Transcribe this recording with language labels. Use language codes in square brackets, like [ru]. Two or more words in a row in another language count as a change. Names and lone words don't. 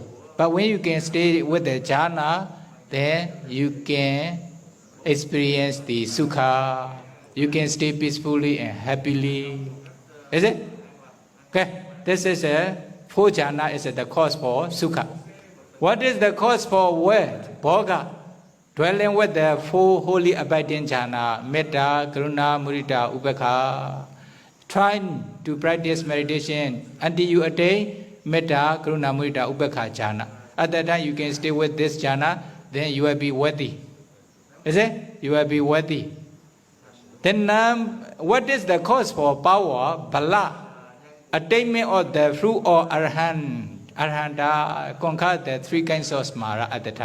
[en] But when you can stay with the jhana, then you can experience the sukha. You can stay peacefully and happily. Is it? Okay. This is 4 jhana is the cause for sukha. What is the cause for what? Bhoga. Dwelling with the 4 holy abiding jhana, [pi] metta, karuna, mudita, upekha. [en] Try to practice meditation until you attain [pi] metta, karuna, mudita, upekha jhana. [en] At that time you can stay with this jhana, then you will be worthy. Is it? You will be worthy. Then what is the cause for power? Bala. Attainment of the fruit of Arahanta, conquer the 3 kinds of smara at the time.